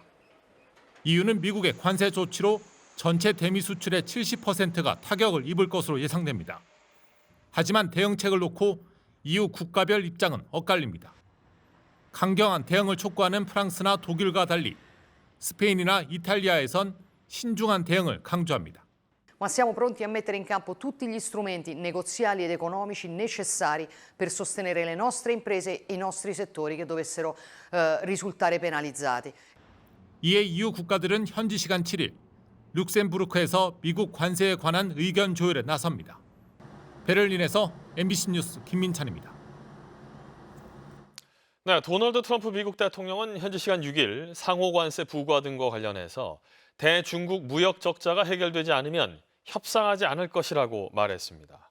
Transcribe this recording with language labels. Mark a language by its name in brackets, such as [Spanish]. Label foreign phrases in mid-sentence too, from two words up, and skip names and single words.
[Korean] 이유는 미국의 관세 조치로 전체 대미 수출의 70%가 타격을 입을 것으로 예상됩니다. 하지만 대응책을 놓고 EU 국가별 입장은 엇갈립니다. 강경한 대응을 촉구하는 프랑스나 독일과 달리 스페인이나 이탈리아에선 신중한 대응을 강조합니다. [Italian] Ma siamo pronti a mettere in campo tutti gli strumenti negoziali ed economici necessari per sostenere le nostre imprese e i nostri settori che dovessero risultare penalizzati. [Korean] 이에 EU 국가들은 현지 시간 7일 룩셈부르크에서 미국 관세에 관한 의견 조율에 나섭니다. 베를린에서 MBC 뉴스 김민찬입니다. 네, 도널드 트럼프 미국 대통령은 현지 시간 6일 상호 관세 부과 등과 관련해서 대중국 무역 적자가 해결되지 않으면 협상하지 않을 것이라고 말했습니다.